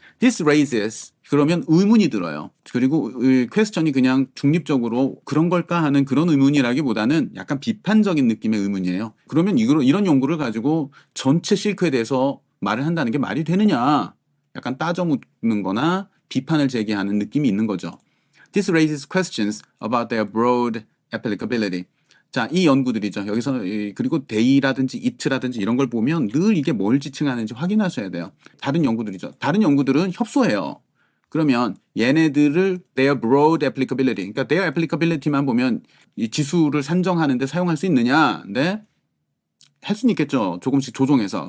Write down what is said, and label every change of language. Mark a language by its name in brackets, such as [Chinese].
[English] This raises [Korean] 그러면 의문이 들어요. 그리고 퀘스천이 그냥 중립적으로 그런 걸까 하는 그런 의문이라기보다는 약간 비판적인 느낌의 의문이에요. 그러면 이런 연구를 가지고 전체 실크에 대해서 말을 한다는 게 말이 되느냐. 약간 따져 묻는 거나 비판을 제기하는 느낌이 있는 거죠. [English] This raises questions about their broad applicability. [Korean] 자, 이 연구들이죠. 여기서 그리고 they라든지 it라든지 이런 걸 보면 늘 이게 뭘 지칭하는지 확인하셔야 돼요. 다른 연구들이죠. 다른 연구들은 협소해요. 그러면 얘네들을 [English] their broad applicability, [Korean] 그러니까 [English] their applicability [Korean] 만 보면 이 지수를 산정하는데 사용할 수 있느냐? 네. 할 수는 있겠죠. 조금씩 조정해서.